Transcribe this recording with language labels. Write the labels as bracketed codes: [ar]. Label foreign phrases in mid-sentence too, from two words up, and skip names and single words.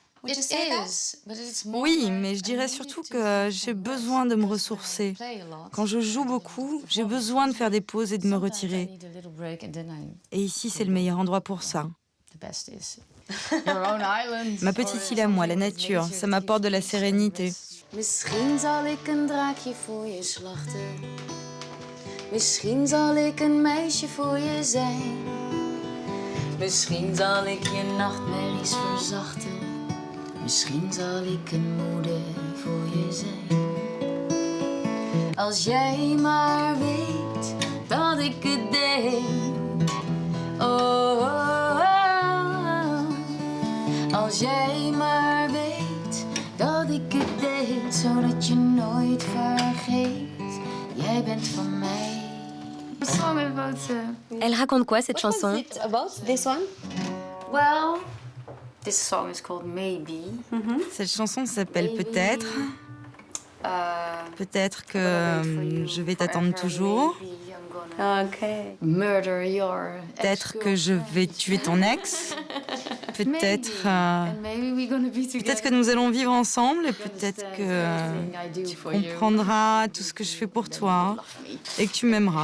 [fr] Oui, mais je dirais surtout que j'ai besoin de me ressourcer. Quand je joue beaucoup, j'ai besoin de faire des pauses et de me retirer. Et ici, c'est le meilleur endroit pour ça. Ma petite île à moi, la nature, ça m'apporte de la sérénité. [nl] Misschien zal ik een draakje voor je slachten. Misschien zal ik een meisje voor je zijn. Misschien zal ik je nachtmerries verzachten. Misschien zal ik een moeder voor je zijn. Als jij maar weet dat ik het denk. Oh, oh, oh. Als jij maar weet dat ik het deed, zodat je nooit vergeet. Jij bent van mij. [fr] Elle raconte quoi, cette chanson? [en] Well, this song is called Maybe. [fr] Cette chanson s'appelle Peut-être. Peut-être que je vais t'attendre toujours. Peut-être que je vais tuer ton ex. Peut-être que nous allons vivre ensemble et peut-être que tu comprendras tout ce que je fais pour toi et que tu m'aimeras.